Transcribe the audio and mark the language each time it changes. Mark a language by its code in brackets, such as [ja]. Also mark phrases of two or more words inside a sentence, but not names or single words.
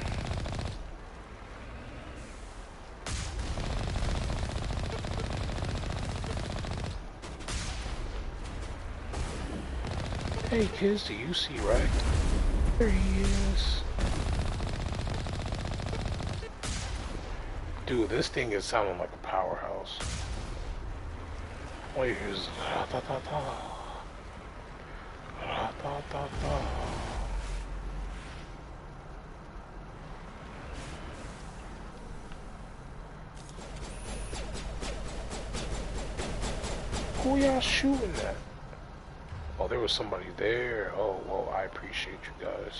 [en] Hey kids, do you see right? There he is. Dude, this thing is sounding like a powerhouse. Wait, here's ra-ta-ta-ta. Ra-ta-ta-ta. Who y'all shooting at? Oh, there was somebody there. Oh, well, I appreciate you guys.